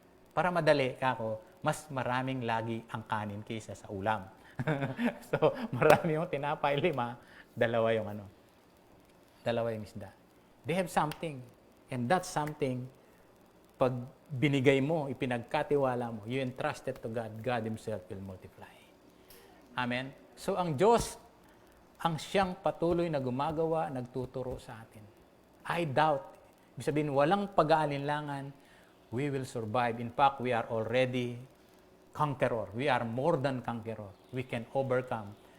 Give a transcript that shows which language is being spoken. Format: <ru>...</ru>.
<tl>Para madali ako, mas maraming lagi ang kanin kaysa sa ulam. So, marami yung tinapay, 5, 2 yung 2 yung isda.</tl> <en>They have something. And that something</en> <tl>pag binigay mo, ipinagkatiwala mo,</tl> <en>you entrusted to God, God Himself will multiply.</en> <tl>Amen? So ang Diyos, ang siyang patuloy na gumagawa, nagtuturo sa atin.</tl> <en>I doubt,</en> <tl>ibig sabihin, walang pag-aalinlangan,</tl> <en>we will survive. In fact, we are already conqueror. We are more than conqueror. We can overcome.</en>